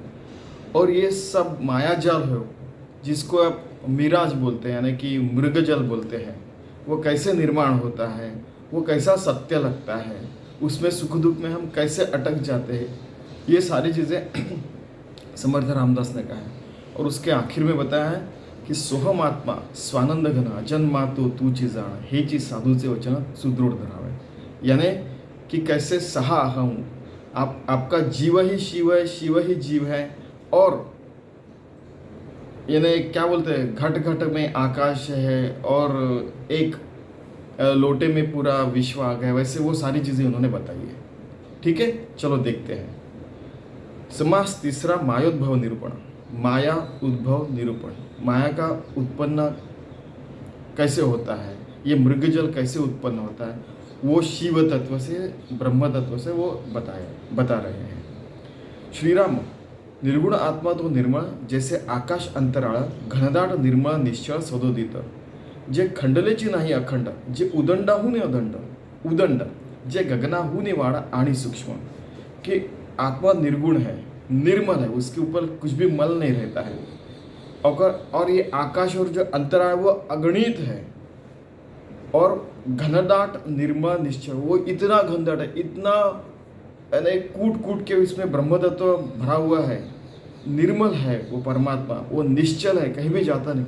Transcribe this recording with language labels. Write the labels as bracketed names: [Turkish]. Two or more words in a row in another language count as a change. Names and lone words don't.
[Hindi] और ये सब मायाजाल है जिसको आप मिराज बोलते हैं, यानी कि मृगजल बोलते हैं। वो कैसे निर्माण होता है, वो कैसा सत्य लगता है, उसमें सुख दुख में हम कैसे अटक जाते हैं, ये सारी चीज़ें समर्थ रामदास ने कहा है। और उसके आखिर में बताया है कि [Marathi] सोहम आत्मा स्वानंद घना जन्मातो तूची जाण हेची साधूचे वचन सुदृढ़ धरावे, [Hindi] यानी कि कैसे सहा अहम, आपका जीव ही शिव है, शिव ही जीव है। और यानी क्या बोलते हैं, घट घट में आकाश है और एक लोटे में पूरा विश्व आ गया, वैसे वो सारी चीज़ें उन्होंने बताई है। ठीक है, चलो देखते हैं। समास तीसरा, मायोद्भव निरूपण। माया उद्भव निरूपण, माया का उत्पन्न कैसे होता है, ये मृगजल कैसे उत्पन्न होता है, वो शिव तत्व से, ब्रह्म तत्व से वो बता रहे हैं। [Marathi] श्रीराम, निर्गुण आत्मा तो निर्मळ, जैसे आकाश अंतराळ, घनदाट निर्मळ निश्चळ सदोदित, जे खंडलेची नाही अखंड, जे उदंडाहून अदंड उदंड, जे गगनाहून वाड आणि सूक्ष्म, [Hindi] कि आत्मा निर्गुण है, निर्मल है, उसके ऊपर कुछ भी मल नहीं रहता है। और ये आकाश और जो अंतराळ वो अगणित है, और घनदाट निर्मल निश्चय, वो इतना घनदाट है, इतना यानी कूट कूट के इसमें ब्रह्म तत्व भरा हुआ है, निर्मल है वो परमात्मा, वो निश्चल है, कहीं भी जाता नहीं।